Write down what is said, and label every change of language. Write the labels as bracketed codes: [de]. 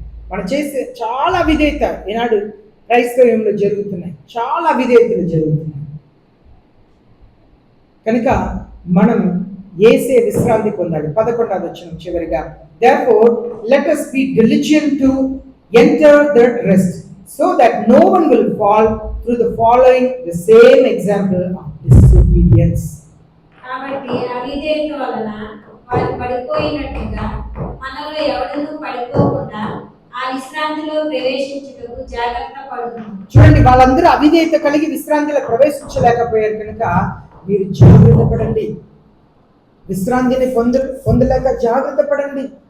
[te] మనం చేసే చాలా అవిధేయత ఈనాడు క్రైస్తవ్యంలో జరుగుతున్నాయి, చాలా అవిధేయతలు జరుగుతున్నాయి. కనుక మనం యేసే విశ్రాంతి పొందాడు. 11వ వచనం చివరిగా, [en] therefore let us be diligent to enter that rest so that no one will fall through the following the same example of disobedience. [te] కాబట్టి అవిధేయత వలన వారు పడిపోయినట్టుగా మనలో ఎవడనూ పడిపోకుండా ఆ విశ్రాంతిలో ప్రవేశించుటకు జాగ్రత్త పడుతున్నాం. చూడండి, వాళ్ళందరూ అవిధేయత కలిగి విశ్రాంతిలో ప్రవేశించలేకపోయారు. కనుక మీరు జాగ్రత్త పడండి, విశ్రాంతిని పొందలేక జాగ్రత్త పడండి.